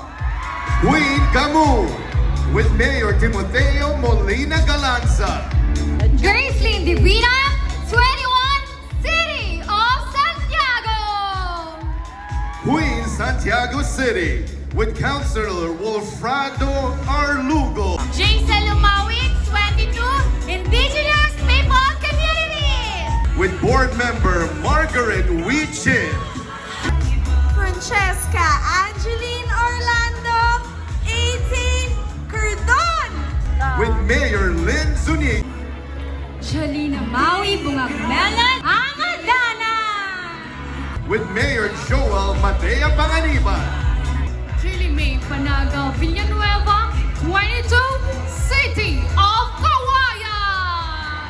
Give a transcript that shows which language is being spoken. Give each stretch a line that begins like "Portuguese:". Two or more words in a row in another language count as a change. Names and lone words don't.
English: Queen Camu with Mayor Timoteo Molina Galanza. Gracelyn Divina, 21, City of Santiago! Queen Santiago City with Councilor Wolfrado Arlugo. Jason Lumawik, 22, Indigenous People Community! With Board Member Margaret Wee Chin. Francesca Angeline Orlando, 18, Cardon. With Mayor Lynn Zuniga. Jolina Maui Bungagmelan, Angadana! With Mayor Joel Matea Panganiban. Julie May Panaga Villanueva, 22, City of Kawayan!